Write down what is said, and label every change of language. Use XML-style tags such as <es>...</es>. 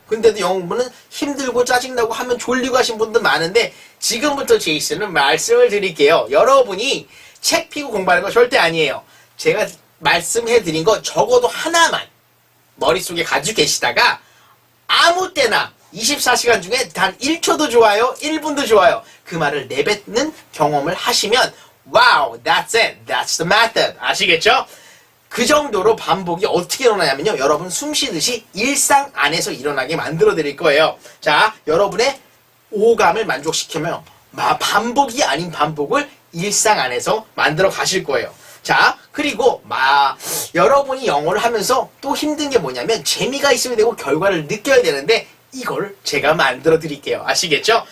<ko>근데도 영어 공부는 힘들고 짜증나고 하면 졸리고 하신 분도 많은데 지금부터 제이슨은 말씀을 드릴게요. 여러분이 책 피고 공부하는 거 절대 아니에요. 제가 말씀해드린 거 적어도 하나만 머릿속에 가지고 계시다가 아무 때나 24시간 중에 단 1초도 좋아요, 1분도 좋아요. 그 말을 내뱉는 경험을 하시면</ko> <en>wow, that's it, that's the method.</en> <ko>아시겠죠? 그 정도로 반복이 어떻게 일어나냐면요. 여러분 숨 쉬듯이 일상 안에서 일어나게 만들어 드릴 거예요. 자, 여러분의 오감을 만족시키며 반복이 아닌 반복을 일상 안에서 만들어 가실 거예요. 자, 그리고 여러분이 영어를 하면서 또 힘든 게 뭐냐면 재미가 있어야 되고 결과를 느껴야 되는데 이걸 제가 만들어 드릴게요. 아시겠죠?</ko>